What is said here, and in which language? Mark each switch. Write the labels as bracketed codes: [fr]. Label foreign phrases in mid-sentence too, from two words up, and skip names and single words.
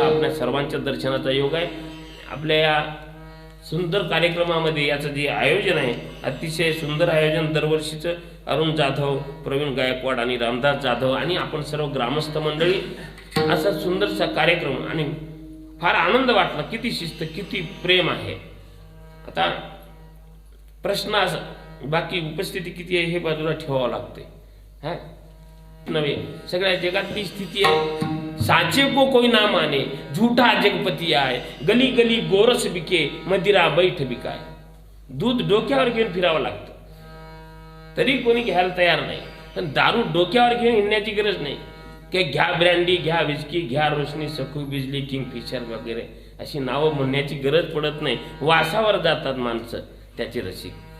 [mr] आपल्या सर्वांच्या दर्शनाचा योग आहे. आपल्या या सुंदर कार्यक्रमामध्ये याचं जे आयोजन आहे, अतिशय सुंदर आयोजन दरवर्षीचं, अरुण जाधव, प्रवीण गायकवाड आणि रामदास जाधव आणि आपण सर्व ग्रामस्थ मंडळी, असा सुंदरसा कार्यक्रम आणि फार आनंद वाटला. किती शिस्त, किती प्रेम आहे. आता प्रश्न असा, बाकी उपस्थिती किती आहे हे बाजूला ठेवावं लागते, हा नव्हे, सगळ्या जगातली स्थिती आहे. [hi] साचे को कोई ना माने, झूठा जगपती आहे, गली गली गोरस बिके, मदिरा बैठ बिकाय. [mr] दूध डोक्यावर घेऊन फिरावं लागतं, तरी कोणी घ्यायला तयार नाही. पण दारू डोक्यावर घेऊन हिंडण्याची गरज नाही, की घ्या ब्रँडी, घ्या विस्की, घ्या रोशनी, सखू, बिजली, किंगफिशर वगैरे अशी नावं म्हणण्याची गरज पडत नाही. वासावर जातात माणसं त्याचे रसिक.